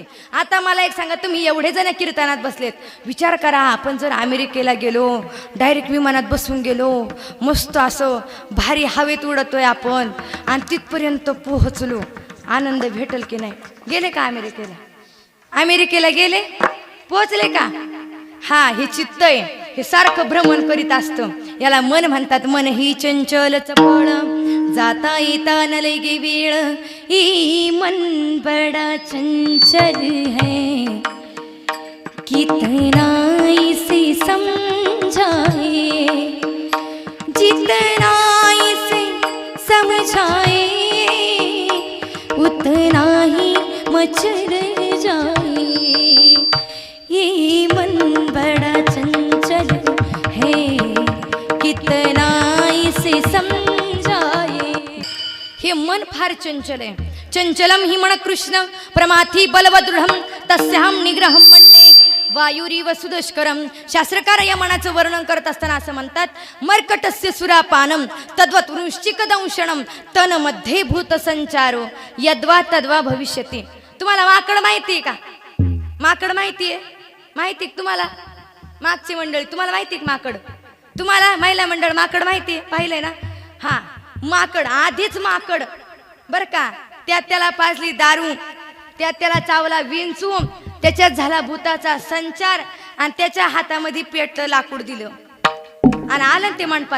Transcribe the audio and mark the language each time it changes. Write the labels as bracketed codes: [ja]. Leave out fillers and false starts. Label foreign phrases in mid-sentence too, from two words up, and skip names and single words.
[mr] आता मला एक सांगा, तुम्ही एवढे जण कीर्तनात बसलेत, विचार करा आपण जर अमेरिकेला गेलो, डायरेक्ट विमानात बसून गेलो, मस्त असं भारी हवेत उडतोय आपण, आणि तिथपर्यंत पोहोचलो, आनंद भेटल की नाही. गेले का अमेरिकेला? अमेरिकेला गेले, पोहोचले का? हा, हे चित्त आहे, हे सारखं भ्रमण करीत असतं. याला मन म्हणतात. मन ही चंचल चपळ, जाता येता न लगे वेळ, [hi] ही मन बड़ा चंचल है, कितना इसे समझाऊं जितना इसे समझाए उतना ही मचल जाए। ये मन बड़ा चंचल है कितना इसे समझाए। [mr] हे मन फार चंचल आहे। [sa] चंचलम हि मन कृष्ण प्रमाथी बलवदृढम तस्याहम निग्रहम म्हणणे वायुरीव सुदुष्करम। [mr] शास्त्रकार या मनाचं वर्णन करत असताना असं म्हणतात, [sa] मर्कटस्य सुरापानम तद्वत वृश्चिकदंशनम तन मध्ये भूत संचारो यद्वा तद्वा भविष्यती। [mr] तुम्हाला माकड माहिती आहे का? माकड माहिती आहे? माहिती आहे तुम्हाला? मागची मंडळी तुम्हाला माहिती आहे माकड? तुम्हाला महिला मंडळ माकड माहिती आहे? पाहिलंय ना? हा, माकड आधीच माकड बर का, त्यात त्याला पाजली दारू, त्यात त्याला चावला विंचू, त्याच्यात झाला भूताचा संचार आणि त्याच्या हातामध्ये पेटलं लाकूड दिलं आणि आलं ते मंडपात।